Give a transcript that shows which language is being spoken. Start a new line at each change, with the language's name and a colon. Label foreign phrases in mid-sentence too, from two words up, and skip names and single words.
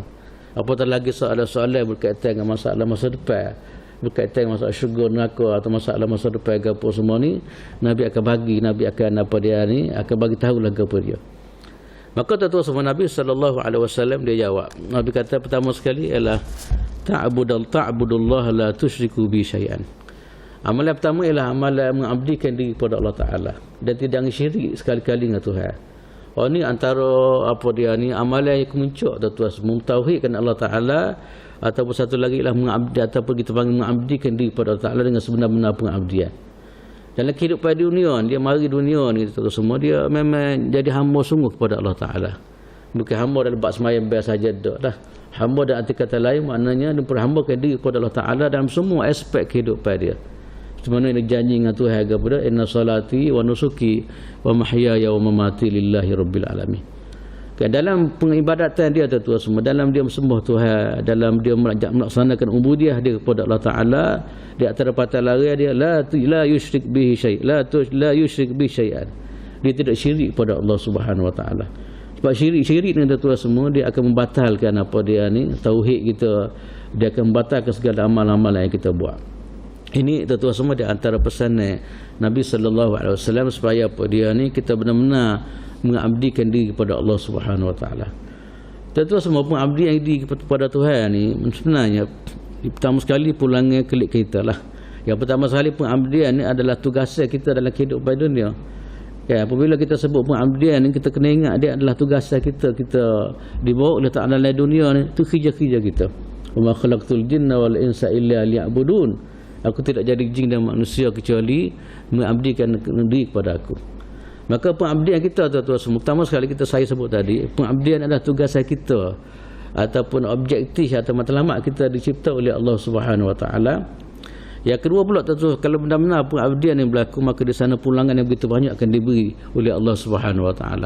Malay: Apatah lagi soalan berkaitan dengan masalah masa depan, berkaitan dengan masalah syurga neraka atau masalah masa depan apa semua ni, Nabi akan bagi, Nabi akan apa dia ni akan bagi tahu lah apa dia. Maka tuan-tuan semua Nabi
Arabic: صلى الله عليه وسلم
Malay: dia jawab. Nabi kata pertama sekali ialah
Arabic: تعبد الله لا تشرك به شيئا.
Malay: Amalan pertama ialah amalan mengabdikan diri kepada Allah Taala dan tidak syirik sekali-kali dengan Tuhan. Oh ni antara apa dia ni amalan yang kemuncak tuan-tuan semua mentauhidkan Allah Taala ataupun satu lagi ialah mengabdi ataupun kita panggil mengabdikan diri kepada Allah Taala dengan sebenar-benar pengabdian. Dalam kehidupan dunia, dia mari dunia ni semua, dia memang jadi hamba sungguh kepada Allah Ta'ala. Bukan hamba dalam bab sembahyang biasa saja dak lah. Hamba dan arti kata lain maknanya dia perhambakan diri kepada Allah Ta'ala dalam semua aspek kehidupan dia. Sebenarnya dia janji dengan Tuhan kepada
Arabic: إن صلاتي ونسكي ومحياي ومماتي لله رب العالمين.
Malay: Dalam pengibadatan dia tuan semua, dalam dia sembah Tuhan, dalam dia melaksanakan ubudiah dia kepada Allah Ta'ala, di antara patah larang dia
Arabic: لا يشرك به شيء، لا يشرك به شيئا.
Malay: Dia tidak syirik pada Allah
Arabic: سبحانه وتعالى.
Malay: Sebab syirik ni tuan semua, dia akan membatalkan apa dia ni tauhid kita, dia akan membatalkan segala amal-amalan yang kita buat. Ini tuan semua di antara pesan Nabi
Arabic: صلى الله عليه وسلم
Malay: supaya apa dia ni kita benar-benar mengabdikan diri kepada Allah
Arabic: سبحانه وتعالى.
Malay: Tentu semua pengabdian diri kepada Tuhan ni sebenarnya pertama sekali pulangan kelik kita lah. Yang pertama sekali pengabdian ni adalah tugas kita dalam kehidupan dunia. Apabila kita sebut pengabdian ni, kita kena ingat dia adalah tugas kita dibawa oleh Ta'ala dalam dunia ni, itu kerja-kerja kita.
Arabic: وما خلقت الجن والإنس إلا ليعبدون.
Malay: Aku tidak jadi jin dan manusia kecuali mengabdikan diri kepada aku. Maka pengabdian kita tuan-tuan semua, pertama sekali saya sebut tadi, pengabdian adalah tugas kita ataupun objektif atau matlamat kita dicipta oleh Allah
Arabic: سبحانه وتعالى.
Malay: Yang kedua pula tuan-tuan, kalau benar-benar pengabdian yang berlaku, maka di sana pulangan yang begitu banyak akan diberi oleh Allah
Arabic: سبحانه وتعالى.